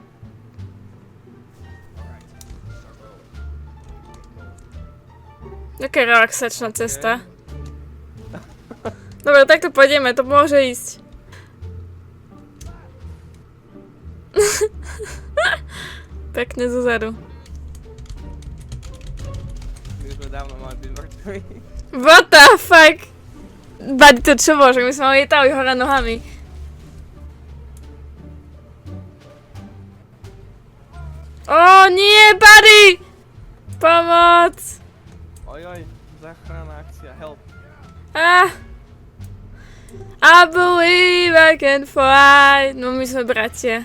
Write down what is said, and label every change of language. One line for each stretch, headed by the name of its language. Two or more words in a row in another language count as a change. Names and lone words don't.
Slovak: Taká relaxačná cesta. Dobre, takto pôjdeme, to môže ísť. Pekne zozadu. My sme dávno mali byť mŕtvi.
English: What the fuck? Buddy,
Slovak: to čo bolo? Že my sme lietali hore nohami. Ó, nie, buddy! Pomoc! Ojoj, záchranná akcia, help.
English: I believe I can fly.
Slovak: No my sme bratia.